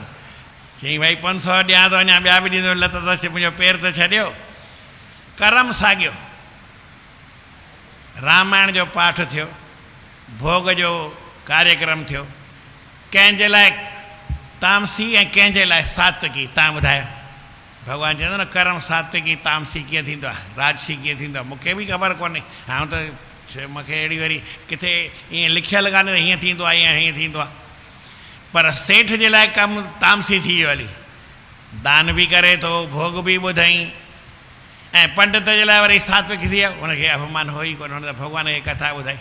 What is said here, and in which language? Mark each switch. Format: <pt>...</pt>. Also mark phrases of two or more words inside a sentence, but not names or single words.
<sd>चई भाई 500 ॾियां थो, अञा ॿिया बि ॾींदो, लत त मुंहिंजो पेर त छॾियो। करम साॻियो, रामायण जो पाठ थियो, भोग जो कार्यक्रम थियो, कंहिंजे लाइ तामसी ऐं कंहिंजे लाइ सात्विकी। तव्हां ॿुधायो, भॻवानु चवंदो न कर्म सात्विकी तामसी कीअं थींदो आहे, राजसी कीअं थींदो आहे, मूंखे बि ख़बर कोन्हे। हाणे त मूंखे अहिड़ी वरी किथे ईअं लिखियलु कान्हे त हीअं थींदो आहे या हीअं थींदो आहे। पर सेठ जे लाइ कमु तामसी थी वियो हली, दान बि करे थो, भोग बि ॿुधाई, ऐं पंडित जे लाइ वरी सात्विक थी वियो, हुनखे अपमान हो ई कोन्हे, हुन त भॻवान खे कथा ॿुधाई।</sd>